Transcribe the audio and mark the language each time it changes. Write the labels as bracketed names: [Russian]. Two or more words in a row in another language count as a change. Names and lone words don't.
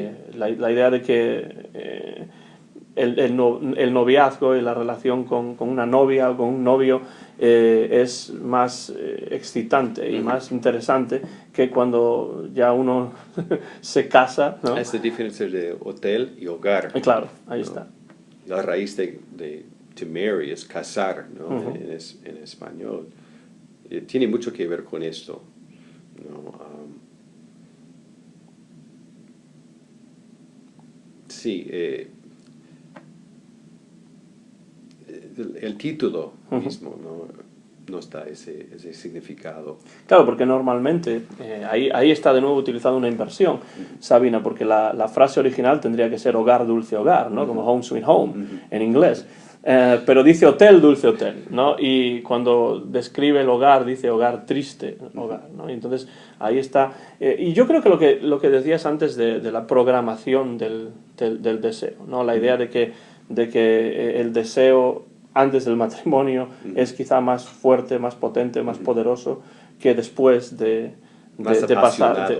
[Spanish] La idea de que el noviazgo y la relación con una novia o con un novio es más excitante y más interesante que cuando ya uno se casa, ¿no? Es la diferencia de hotel y hogar. Claro, ahí está. La raíz de [English] to marry [Spanish] es casar, ¿no? En español. Tiene mucho que ver con esto, ¿no? Sí, el título mismo nos da ese significado. Claro, porque normalmente, ahí está de nuevo utilizando una inversión, Sabina, porque la frase original tendría que ser hogar, dulce hogar, ¿no? Como [English] home sweet home [Spanish] en inglés. Pero dice hotel, dulce hotel, ¿no? Y cuando describe el hogar, dice hogar triste, hogar, ¿no? Y entonces ahí está. Y yo creo que lo que decías antes de la programación del deseo, ¿no? La idea de que el deseo antes del matrimonio es quizá más fuerte, más potente, más poderoso que después de pasar.